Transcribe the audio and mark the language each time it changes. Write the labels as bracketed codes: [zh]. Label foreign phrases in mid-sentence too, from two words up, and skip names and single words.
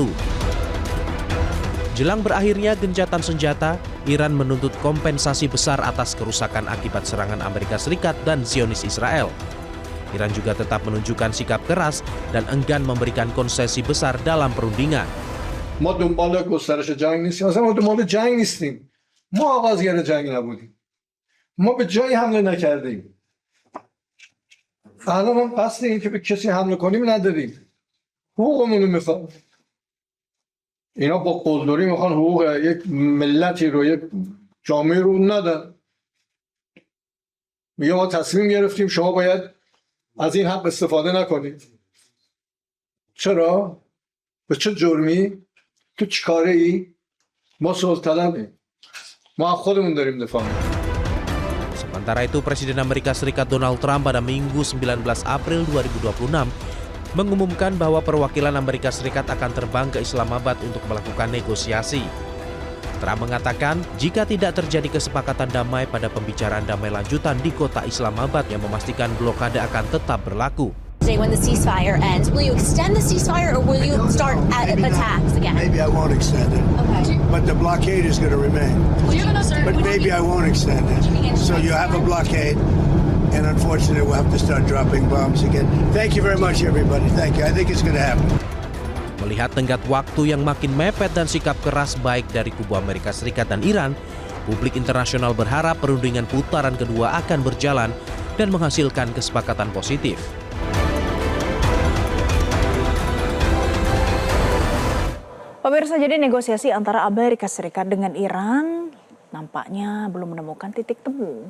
[id] Jelang berakhirnya gencatan senjata, Iran menuntut kompensasi besar atas kerusakan akibat serangan Amerika Serikat dan Zionis Israel. Iran juga tetap menunjukkan sikap keras dan enggan memberikan konsesi besar dalam perundingan. [fa] ما دنبال گسترش جنگ نیستیم، اصلا ما دنبال جنگ نیستیم. ما آغازگر جنگ نبودیم. ما به جایی حمله نکردیم. الان هم قصد این که به کسی حمله کنیم نداریم. حقوقمون رو میخوام. اینا با قلدری میخوان حقوق یک ملتی رو، یک جامعه رو ندن. میگه ما تصمیم گرفتیم شما باید از این حق استفاده نکنید. چرا؟ به چه جرمی؟ تو چیکاره ای؟ ما صلح طلبیم. ما خودمون داریم دفاع میکنیم. [id] Sementara itu, Presiden Amerika Serikat Donald Trump pada Minggu 19 April 2026 mengumumkan bahwa perwakilan Amerika Serikat akan terbang ke Islamabad untuk melakukan negosiasi. Trump mengatakan jika tidak terjadi kesepakatan damai pada pembicaraan damai lanjutan di kota Islamabad yang memastikan blokade akan tetap berlaku. [en] When the ceasefire ends, will you extend the ceasefire or will you start attacks again? Maybe I won't extend it. Okay. But the blockade is going to remain. But maybe I won't extend it. So you have a blockade, and unfortunately we'll have to start dropping bombs again. Thank you very much, everybody. Thank you. I think it's going to happen. [id] Melihat tenggat waktu yang makin mepet dan sikap keras baik dari kubu Amerika Serikat dan Iran, publik internasional berharap perundingan putaran kedua akan berjalan dan menghasilkan kesepakatan positif. Pemirsa, jadi negosiasi antara Amerika Serikat dengan Iran nampaknya belum menemukan titik temu.